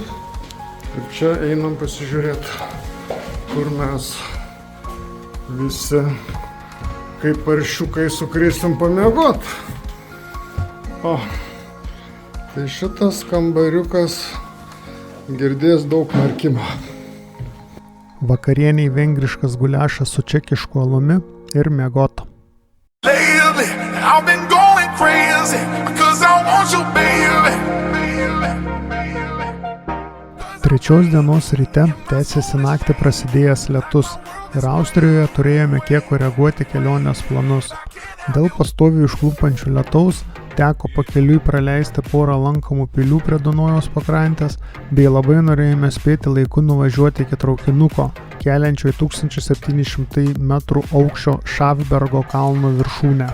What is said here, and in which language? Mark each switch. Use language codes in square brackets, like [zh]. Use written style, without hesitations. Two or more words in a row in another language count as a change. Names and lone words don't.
[lt] Ir čia einam pasižiūrėti, kur mes visi kaip paršiukai sukrisim pamiegot. O, tai šitas kambariukas girdės daug narkimo. Vakarieniai vengriškas guliašas su čekišku alumi ir miegot. [en] Lately, I've been going crazy because I want you, baby. [lt] Trečios dienos ryte tęsėsi naktį prasidėjęs lietus ir Austrijoje turėjome kiek koreguoti kelionės planus. Dėl pastoviai užklupančių lietaus teko pakeliui praleisti porą lankomų pilių prie Dunojaus pakrantės, bei labai norėjome spėti laiku nuvažiuoti iki traukinuko, keliančio į 1700 metrų aukščio Šafbergo kalno viršūnę.